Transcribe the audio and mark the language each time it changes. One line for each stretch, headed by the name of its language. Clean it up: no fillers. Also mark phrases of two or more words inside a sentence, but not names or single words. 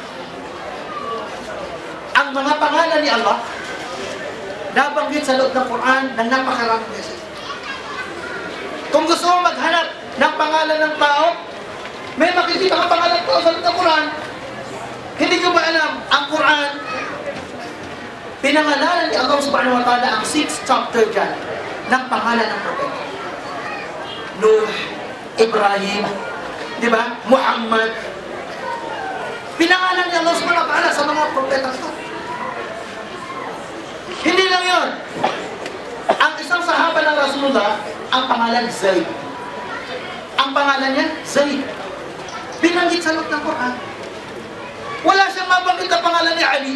Filipino: Ang mga pangalan ni Allah nabanggit sa loob ng Quran ng napakaraming beses. Kung gusto mo maghanap ng pangalan ng tao, may makikita ka pangalan ng tao sa loob ng Quran. Hindi nyo ba alam, ang Quran, pinangalanan ni Allah
Arabic: سبحانه وتعالى
Filipino: ang
English: 6th chapter
Filipino: dyan ng pangalan ng propeta. Nuh, Ibrahim, di ba? Muhammad. Pinangalan ni Allah
Arabic: سبحانه وتعالى
Filipino: sa mga propeta ito. Hindi lang yun. Ang isang sahaba ng Rasulullah, ang pangalan Zayd. Ang pangalan niya, Zayd. Binanggit sa loob ng Quran. Wala siyang mabanggit na pangalan ni Ali.